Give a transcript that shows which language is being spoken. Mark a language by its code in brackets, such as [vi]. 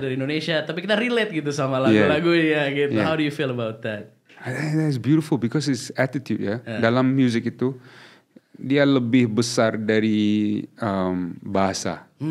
[id] kita dari Indonesia, tapi kita relate gitu sama lagu-lagu ya gitu. [en] Yeah. How do you feel about that? I think that's beautiful because it's attitude ya. [id] Dalam music itu dia lebih besar dari bahasa.